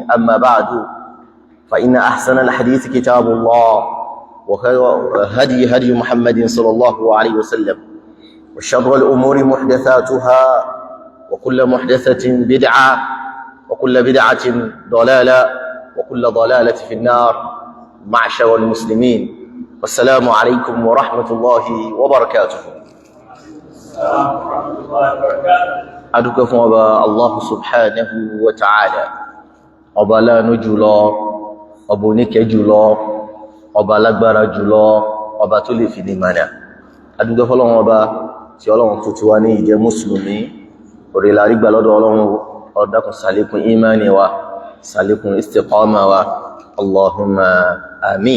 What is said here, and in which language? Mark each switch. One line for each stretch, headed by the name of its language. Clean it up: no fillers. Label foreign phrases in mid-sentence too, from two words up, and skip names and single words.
Arabic: أما بعد فإن أحسن الحديث كتاب الله وخير هدي محمد صلى الله عليه وسلم وشر الأمور محدثاتها وكل محدثة بدعة وكل بدعة ضلالة وكل ضلالة في النار. معشر المسلمين والسلام عليكم ورحمة الله وبركاته.
Yoruba: adúpẹ́ fún ọba
Arabic: الله سبحانه وتعالى,
Yoruba: ọba aláàánú jùlọ, ọba oníkẹ́ jùlọ, ọba alágbára jùlọ, ọba tó lè fi ní mánà. Adúpẹ́ fọ́lọ́run ọba tí Ọlọ́run tó ti wá ní ìjẹ́ mùsùlùmí, orí la rí gbà lọ́dọ̀ Ọlọ́run. Ọdákun ṣàlékún ìmánì wa, ṣàlékún istiqama wa, Allahumma àmín.